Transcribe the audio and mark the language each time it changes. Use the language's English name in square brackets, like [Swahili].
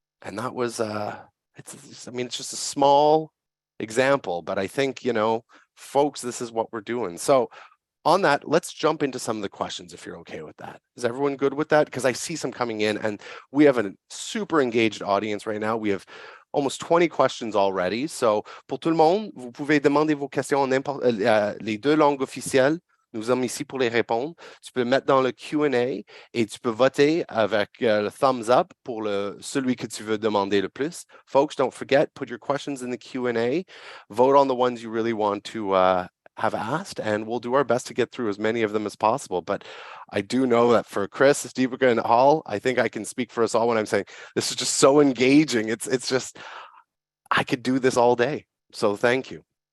[English] And that was, it's just a small example, but I think, folks, this is what we're doing. So on that, let's jump into some of the questions if you're okay with that. Is everyone good with that? Because I see some coming in and we have a super engaged audience right now. We have almost 20 questions already. [French] So, pour tout le monde, vous pouvez demander vos questions en les deux langues officielles. Nous sommes ici pour les répondre. Tu peux mettre dans le Q&A et tu peux voter avec le thumbs up pour celui que tu veux demander le plus. [English] Folks, don't forget, put your questions in the Q&A. Vote on the ones you really want to have asked, and we'll do our best to get through as many of them as possible. But I do know that for Chris, Deepika, and Hall, I think I can speak for us all when I'm saying this is just so engaging. It's just, I could do this all day. So thank you.